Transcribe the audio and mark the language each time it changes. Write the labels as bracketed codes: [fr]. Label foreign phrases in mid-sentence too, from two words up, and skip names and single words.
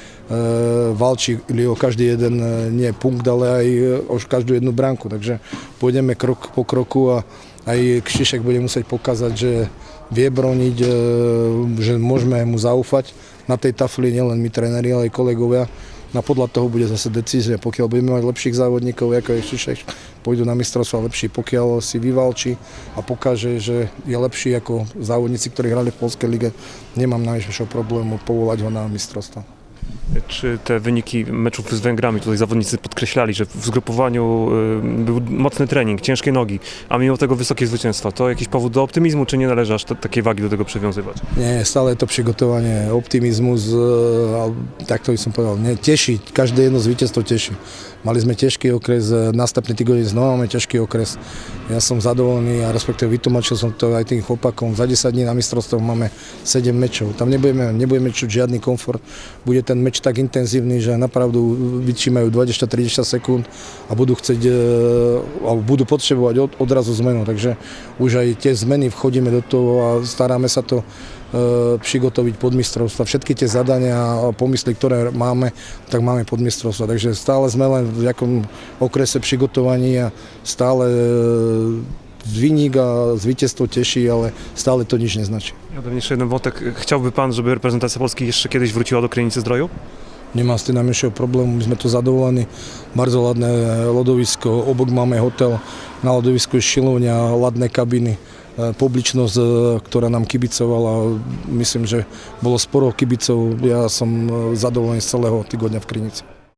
[sk] valčili o každý jeden nie punkt, ale aj o každú jednu bránku, takže pôjdeme krok po kroku a aj Kšišek bude musieť pokazať, že vie broniť, že môžeme mu zaúfať na tej tafli, nielen my tréneri, ale aj kolegovia. A podľa toho bude zase decízia. Pokiaľ budeme mať lepších závodníkov, ako je Kšišek, pôjdu na mistrovstvá lepší. Pokiaľ si vyvalčí a pokáže, že je lepší ako závodníci, ktorí hrali v Poľskej lige, nemám najväčšieho problému povolať ho na mistrovstvá. [pl] Czy te wyniki meczów z Węgrami, tutaj zawodnicy podkreślali, że w zgrupowaniu był mocny trening, ciężkie nogi, a mimo tego wysokie zwycięstwa. To jakiś powód do optymizmu, czy nie należy aż takiej wagi do tego przywiązywać? [sk] Nie, stále je to przygotowanie, optimizmus, tak to by som povedal, teší, každé jedno zvíťazstvo teší. Mali sme ťažký okres, nastupný týždeň znova máme ťažký okres. Ja som zadovolený a respektíve vytlmočil som to aj tým chlapakom. Za 10 dní na mistrovstve máme 7 mečov. Tam nebudeme čuť žiadny komfort. Bude ten meč tak intenzívny, že napravdu vyčímajú 20-30 sekúnd a budú chcieť, alebo budú potrebovať odrazu zmenu. Takže už aj tie zmeny vchodíme do toho a staráme sa to přigotoviť pod mistrovstva. Všetky tie zadania a pomysly, ktoré máme, tak máme pod mistrovstva. Takže stále sme len v nejakom okrese přigotovaní a stále [pl] wynik a zwycięstwo [sk] teší, ale stále to nič neznačí. [pl] Adam, jeszcze jeden wątek. Chciałby pan, żeby reprezentacja Polski jeszcze kiedyś wróciła do Krynicy Zdroju? [sk] Nemám s tým najmenšieho problému, my sme tu zadovolení. Bardzo ladné lodovisko, obok máme hotel, na lodovisku je šilovňa, ladné kabiny, publičnosť, ktorá nám kibicovala. Myslím, že bolo sporo kibicov, ja som zadovolený z celého týgodňa v Krynici.